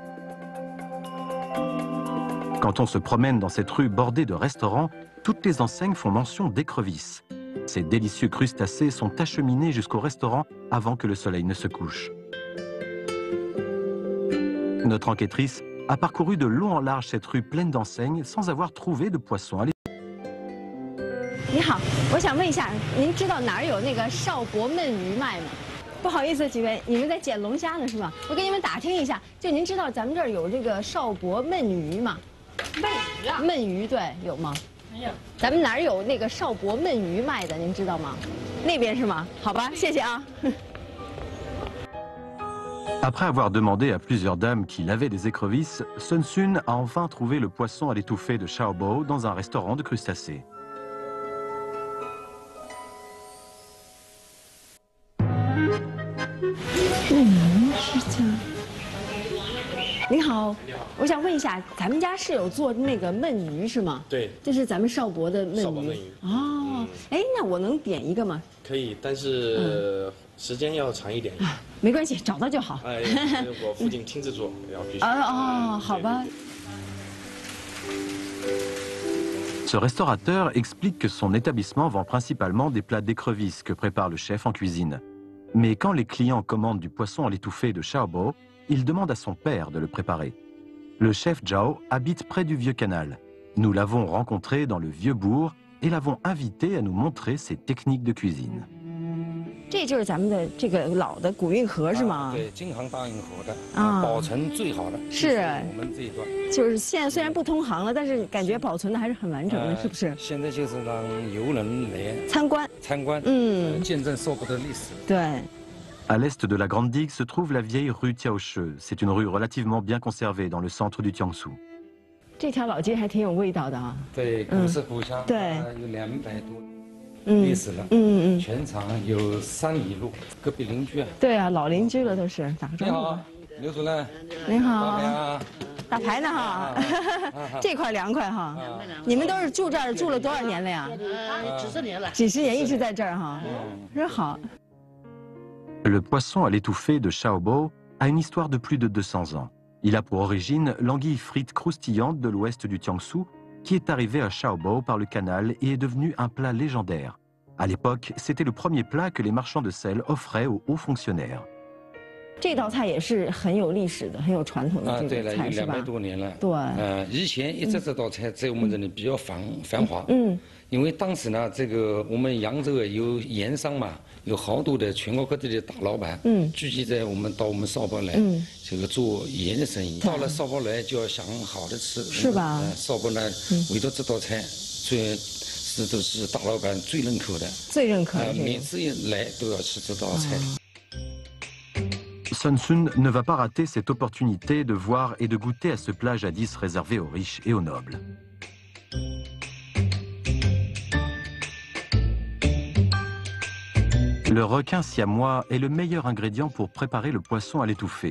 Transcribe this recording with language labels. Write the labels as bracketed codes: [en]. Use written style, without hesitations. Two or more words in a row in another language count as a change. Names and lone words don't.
[fr] Quand on se promène dans cette rue bordée de restaurants, toutes les enseignes font mention d'écrevisses. Ces délicieux crustacés sont acheminés jusqu'au restaurant avant que le soleil ne se couche. Notre enquêtrice a parcouru de long en large cette rue pleine d'enseignes sans avoir trouvé de poisson à l'étouffée. [zh] 你好，我想问一下，您知道哪儿有那个邵伯焖鱼卖吗？不好意思，几位，你们在捡龙虾呢是吧？我给你们打听一下，就您知道咱们这儿有这个邵伯焖鱼吗？焖鱼啊？焖鱼对，有吗？没有。咱们哪儿有那个邵伯焖鱼卖的？您知道吗？那边是吗？好吧，谢谢啊。 [fr] Après avoir demandé à plusieurs dames qui lavaient des écrevisses, Sun Sun a enfin trouvé le poisson à l'étouffée de Xiaobo dans un restaurant de crustacés. [zh] 您好，我想问一下，咱们家是有做那个焖鱼是吗？对，这是咱们邵伯的焖鱼。邵伯焖鱼。哦，哎，那我能点一个吗？可以，但是时间要长一点。没关系，找到就好。哎，我附近亲自做，要必须。哦，好吧。 [fr] Ce restaurateur explique que son établissement vend principalement des plats d'écrevisses que prépare le chef en cuisine. Mais quand les clients commandent du poisson à l'étouffée de Xiaobo, il demande à son père de le préparer. Le chef Zhao habite près du vieux canal. Nous l'avons rencontré dans le vieux bourg et l'avons invité à nous montrer ses techniques de cuisine. [zh] 这就是咱们的这个老的古运河是吗？对，京杭大运河的保存最好的是我们这一段。就是现在虽然不通航了，但是感觉保存的还是很完整的，是不是？现在就是让游人来参观，见证邵伯的历史。对。 [fr] À l'est de la Grande Digue se trouve la vieille rue Tiaoche. C'est une rue relativement bien conservée dans le centre du Jiangsu. [zh] 这条老街还挺有味道的啊。对，古色古香，对，有200多历史了。全长有3里路，隔壁邻居啊。对啊，老邻居了都是。打个招呼。你好，刘主任。您好。打牌呢哈。这块凉快哈。你们都是住这儿住了多少年了呀？几十年了。几十年一直在这儿哈。真好。 [fr] Le poisson à l'étouffée de Xiaobo a une histoire de plus de 200 ans. Il a pour origine l'anguille frite croustillante de l'ouest du Jiangsu qui est arrivée à Xiaobo par le canal et est devenu un plat légendaire. À l'époque, c'était le premier plat que les marchands de sel offraient aux hauts fonctionnaires. [zh] 这道菜也是很有历史的，很有传统的这个菜是吧？对了，有200多年了。对。以前一直这道菜在我们这里比较繁华。因为当时呢，这个我们扬州有盐商嘛，有好多的全国各地的大老板，聚集在到我们邵伯来，这个做盐的生意。到了邵伯来就要想好的吃，是吧？邵伯呢，唯独这道菜都是大老板最认可的，最认可的。每次一来都要吃这道菜。 [fr] Sun Sun ne va pas rater cette opportunité de voir et de goûter à ce plat jadis réservé aux riches et aux nobles. Le requin siamois est le meilleur ingrédient pour préparer le poisson à l'étouffée.